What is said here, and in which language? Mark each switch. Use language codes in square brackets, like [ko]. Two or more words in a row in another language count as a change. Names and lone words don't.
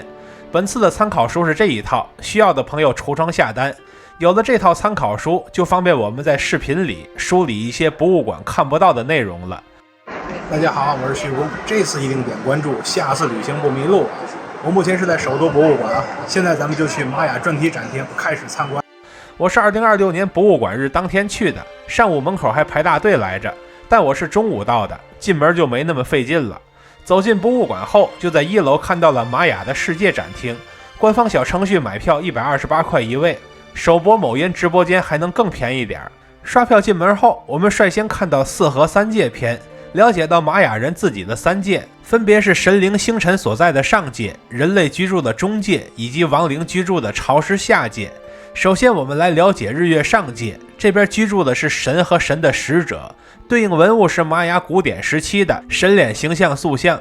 [zh] 本次的參考書是這一套，需要的朋友櫥窗下單。有了這套參考書，就方便我們在視頻裡梳理一些博物館看不到的內容了。大家好，我是徐工，這次一定點關注，下次旅行不迷路。我目前是在首都博物館，現在咱們就去瑪雅專題展廳開始參觀。我是2026年博物館日當天去的，上午門口還排大隊來着，但我是中午到的，進門就沒那麼費勁了。走進博物館後，就在1樓看到了瑪雅的世界展廳，官方小程序買票128塊一位，首博某音直播間還能更便宜點。刷票進門後，我們率先看到4合3界篇，了解到瑪雅人自己的3界，分別是神靈星辰所在的上界、人類居住的中界以及亡靈居住的潮濕下界。首先我們來了解日月上界，這邊居住的是神和神的使者，對應文物是瑪雅古典時期的神臉形象塑像。